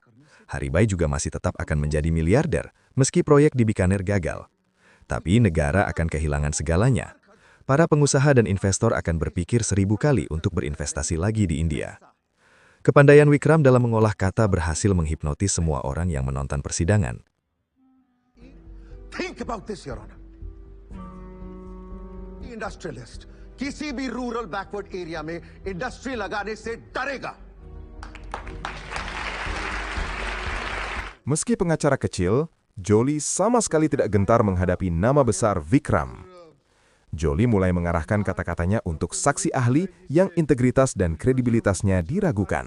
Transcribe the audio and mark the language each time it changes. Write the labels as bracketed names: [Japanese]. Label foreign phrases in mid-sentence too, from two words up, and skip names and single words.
[Indonesian] Haribai juga masih tetap akan menjadi miliarder, meski proyek di Bikaner gagal. Tapi negara akan kehilangan segalanya. Para pengusaha dan investor akan berpikir 1000 kali untuk berinvestasi lagi di India. Kepandaian Wikram dalam mengolah kata berhasil menghipnotis semua orang yang menonton persidangan. [English] Think about this, Your Honor. [Hindi] इंडस्ट्रियलिस्ट किसी भी [English] rural backward area [Hindi] में इंडस्ट्री लगाने से डरेगा. [Indonesian] Meski pengacara kecil, Jolie sama sekali tidak gentar menghadapi nama besar Wikram. Jolie mulai mengarahkan kata-katanya untuk saksi ahli yang integritas dan kredibilitasnya diragukan.